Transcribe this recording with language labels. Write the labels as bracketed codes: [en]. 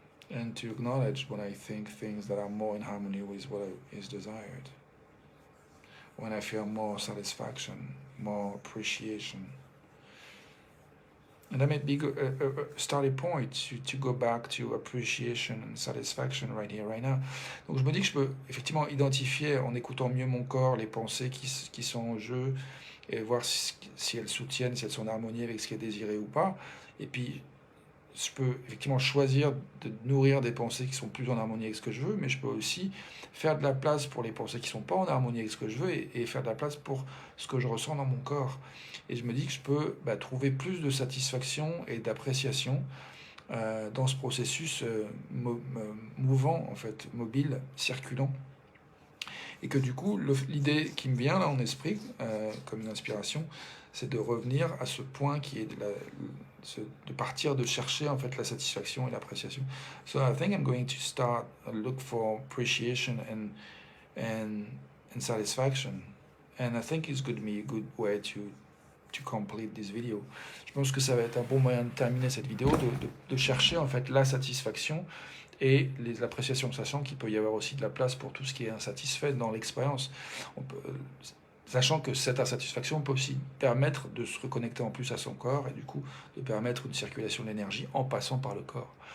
[en] and to acknowledge when I think things that are more in harmony with what is desired. When I feel more satisfaction, more appreciation. And that might be a starting point to go back to appreciation and satisfaction right here, right now. [fr] Donc je me dis que je peux effectivement identifier en écoutant mieux mon corps les pensées qui sont en jeu et voir si elles soutiennent, si elles sont en harmonie avec ce qui est désiré ou pas. Et puis je peux effectivement choisir de nourrir des pensées qui sont plus en harmonie avec ce que je veux, mais je peux aussi faire de la place pour les pensées qui ne sont pas en harmonie avec ce que je veux et faire de la place pour ce que je ressens dans mon corps. Et je me dis que je peux trouver plus de satisfaction et d'appréciation dans ce processus mouvant, en fait, mobile, circulant. Et que du coup, l'idée qui me vient là en esprit, comme une inspiration, c'est de revenir à ce point qui est de partir de chercher en fait la satisfaction et l'appréciation. [en] So I think I'm going to start look for appreciation and satisfaction, and I think it's going to be a good way to complete this video. [fr] Je pense que ça va être un bon moyen de terminer cette vidéo, de chercher en fait la satisfaction et l'appréciation, sachant qu'il peut y avoir aussi de la place pour tout ce qui est insatisfait dans l'expérience. Sachant que cette insatisfaction peut aussi permettre de se reconnecter en plus à son corps et du coup de permettre une circulation de l'énergie en passant par le corps.